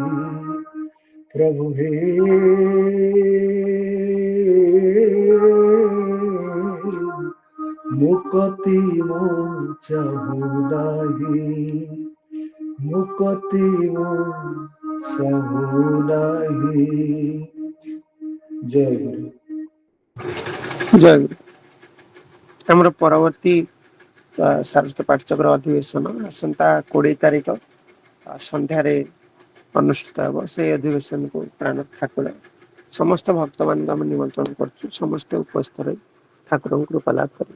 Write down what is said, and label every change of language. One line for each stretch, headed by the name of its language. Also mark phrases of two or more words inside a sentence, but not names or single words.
Odia: ପ୍ରଭୁ ହେ ମୁକତି ମୋ ଚାହୁ ନାହି, ମୁକତି ମୋ ଚାହୁ ନାହି।
Bangla: জয় গুরু।
Odia: ଜୟ ଗୁରୁ। ଆମର ପରବର୍ତ୍ତୀ ସାରସ୍ୱତ ପାଠଚକ୍ର ଅଧିବେଶନ ଆସନ୍ତା 20 ତାରିଖ ସନ୍ଧ୍ୟାରେ ଅନୁଷ୍ଠିତ ହେବ। ସେହି ଅଧିବେଶନକୁ ପ୍ରାଣ ଠାକୁର ସମସ୍ତ ଭକ୍ତମାନଙ୍କୁ ଆମେ ନିମନ୍ତ୍ରଣ କରୁଛୁ, ସମସ୍ତେ ଉପସ୍ଥିତ ରହି ଠାକୁରଙ୍କୁ କୃପା ଲାଭ କରିବେ।